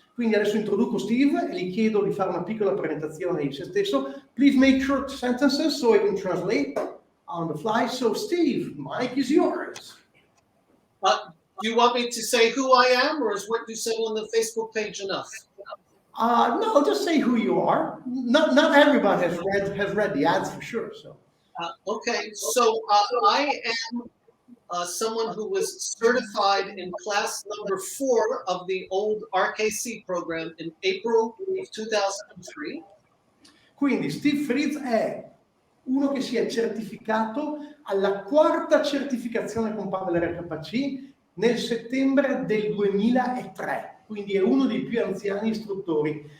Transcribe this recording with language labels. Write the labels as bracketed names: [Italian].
[Italian] Quindi adesso introduco Steve e gli chiedo di fare una piccola presentazione di se stesso. [English] Please make short sentences so I can translate on the fly. So, Steve, mic is yours. Do you want me to say who I am, or is what you said on the Facebook page enough? No, just say who you are. Not everybody has read the ads for sure. So. Okay, so I am someone who was certified in class number 4 of the old RKC program in April of 2003. [Italian] Quindi Steve Freeze è uno che si è certificato alla 4ª certificazione con Pavel RKC nel settembre del 2003. Quindi è uno dei più anziani istruttori.